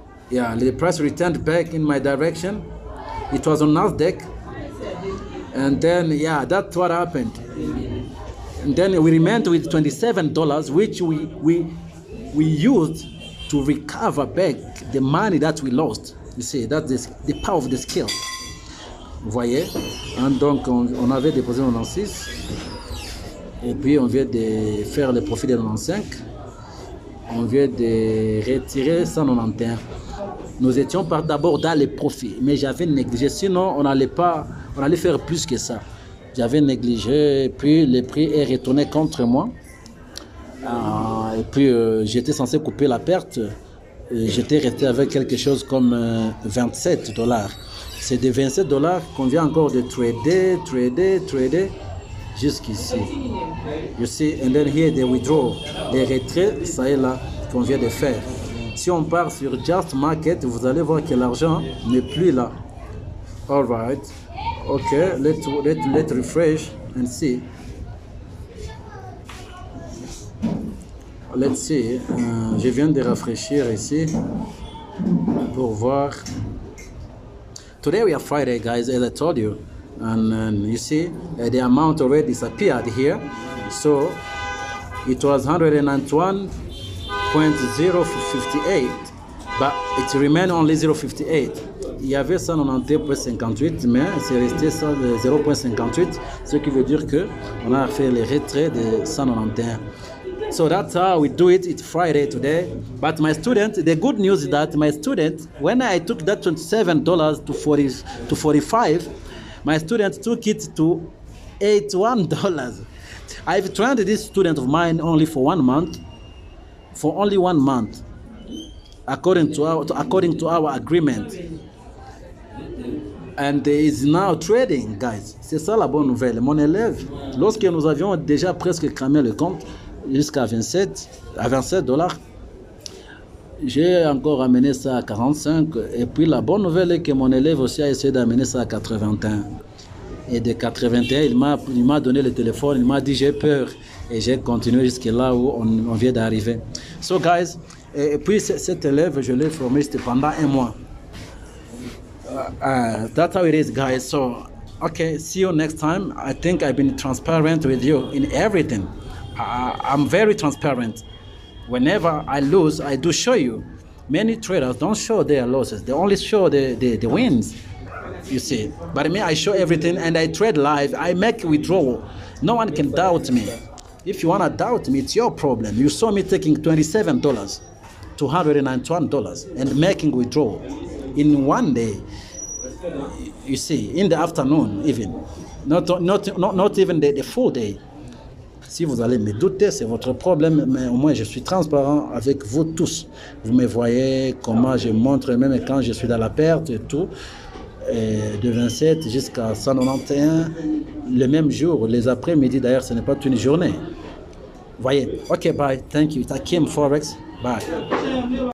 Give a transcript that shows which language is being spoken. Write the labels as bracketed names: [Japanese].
[English] Yeah, the price returned back in my direction. It was on Nasdaq, and then yeah, that's what happened. And then we remained with $27, which we used to recover back the money that we lost. You see, that's the power of the skill. [French] Vous voyez? Donc, on avait déposé 96. Et puis, on vient de faire le profit de 95. On vient de retirer 191. Nous étions d'abord dans les profits, mais j'avais négligé. Sinon, on allait faire plus que ça. J'avais négligé, puis le prix est retourné contre moi. Et puis, j'étais censé couper la perte. J'étais resté avec quelque chose comme $27. C'est de $27 qu'on vient encore de trader jusqu'ici. [English] You see, and then here they withdraw. [French] Les retraits, ça est là, qu'on vient de faire. Si on part sur Just Market, vous allez voir que l'argent n'est plus là. [English] All right. Okay, let's refresh and see. Let's see. [French] Je viens de rafraîchir ici pour voir. [English] Today we are Friday, guys, as I told you, and you see the amount already disappeared here. So it was 191.058, but it remained only 0.58. [French] Il y avait 191.58, mais c'est resté 0.58, ce qui veut dire que on a fait le retrait de 191. [English] So that's how we do it. It's Friday today. But my student, the good news is that my student, when I took that $27 to 45, my student took it to $81. I've trained this student of mine only for 1 month. For only 1 month. According to our agreement. And he is now trading, guys. [French] C'est ça la bonne nouvelle. Mon élève, lorsque nous avions déjà presque cramé le compte jusqu'à 27 $, j'ai encore amené ça à 45. Et puis la bonne nouvelle est que mon élève aussi a essayé d'amener ça à 81. Et de 81, il m'a donné le téléphone, il m'a dit j'ai peur. Et j'ai continué jusqu'à là où on vient d'arriver. [English] So guys, [French] et puis cet élève, je l'ai formé pendant 1 mois. [English] That's how it is, guys. So, okay, see you next time. I think I've been transparent with you in everything. I'm very transparent. Whenever I lose, I do show you. Many traders don't show their losses. They only show the wins, you see. But me, I show everything and I trade live. I make withdrawal. No one can doubt me. If you want to doubt me, it's your problem. You saw me taking $27, $291, and making withdrawal in 1 day. You see, in the afternoon even, not even the full day. [French] Si vous allez me douter, c'est votre problème, mais au moins je suis transparent avec vous tous. Vous me voyez comment je montre, même quand je suis dans la perte et tout, et de 27 jusqu'à 191, le même jour, les après-midi d'ailleurs, ce n'est pas une journée. Voyez, ok, [English] bye, thank you. It's Hakim Forex, bye.